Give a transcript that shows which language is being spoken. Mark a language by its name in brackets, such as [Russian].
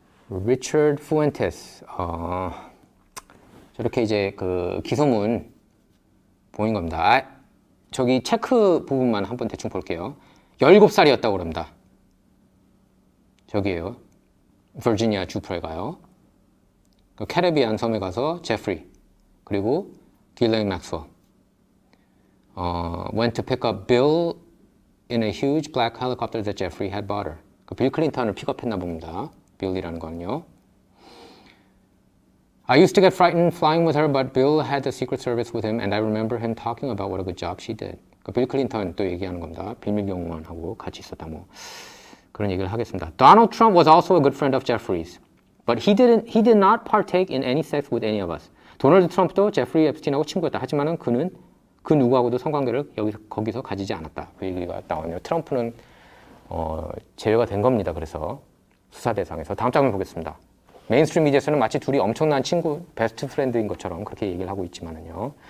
[Korean] 리처드 푸엔테스, 저렇게 이제 그 기소문 보인 겁니다. 저기 체크 부분만 한번 대충 볼게요. 17살이었다고 그럽니다. 저기에요. 버지니아 주프로에 가요. 그 캐리비안 섬에 가서 제프리, 그리고 딜레인 맥스웰. [English] Went to pick up Bill in a huge black helicopter that Jeffrey had bought her. [Korean] 그 빌 클린턴을 픽업했나 봅니다. 빌이라는 거는요. [English] I used to get frightened flying with her, but Bill had the Secret Service with him, and I remember him talking about what a good job she did. [Korean] 그 빌 클린턴 또 얘기하는 겁니다. 비밀 경호원하고 같이 있었다 뭐 그런 얘기를 하겠습니다. [English] Donald Trump was also a good friend of Jeffrey's, but he did not partake in any sex with any of us. [Korean] 도널드 트럼프도 제프리 앱스틴하고 친구였다. 하지만은 그는 그 누구하고도 성관계를 거기서 가지지 않았다. 그 얘기가 나오네요. 트럼프는 제외가 된 겁니다. 그래서 수사 대상에서 다음 장면 보겠습니다. 메인스트림 미디어에서는 마치 둘이 엄청난 친구, 베스트 프렌드인 것처럼 그렇게 얘기를 하고 있지만은요.